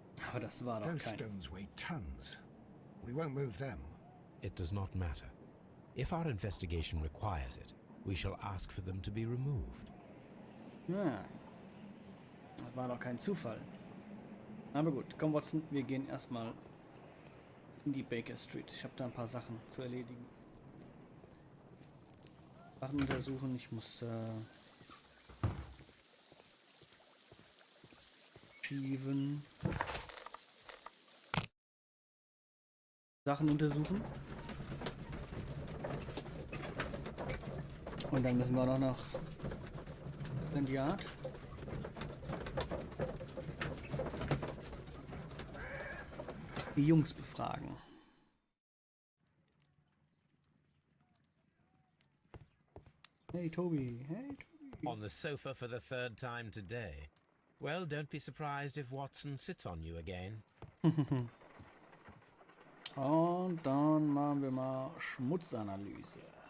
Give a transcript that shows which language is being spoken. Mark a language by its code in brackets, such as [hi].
[de] Aber das war doch [en] Those [de] kein... [en] stones weigh tons. We won't move them. It does not matter. If our investigation requires it, we shall ask for them to be removed. [de] Ja. Das war doch kein Zufall. Aber gut, komm Watson, wir gehen erstmal in die Baker Street. Ich habe da ein paar Sachen zu erledigen. Sachen untersuchen, ich muss schieven. Sachen untersuchen. Und dann müssen wir auch noch in die Art. Die Jungs befragen. [en] Hey Toby, hey Toby. On the sofa for the third time today. Well, don't be surprised if Watson sits on you again. [de] Und dann machen wir mal Schmutzanalyse.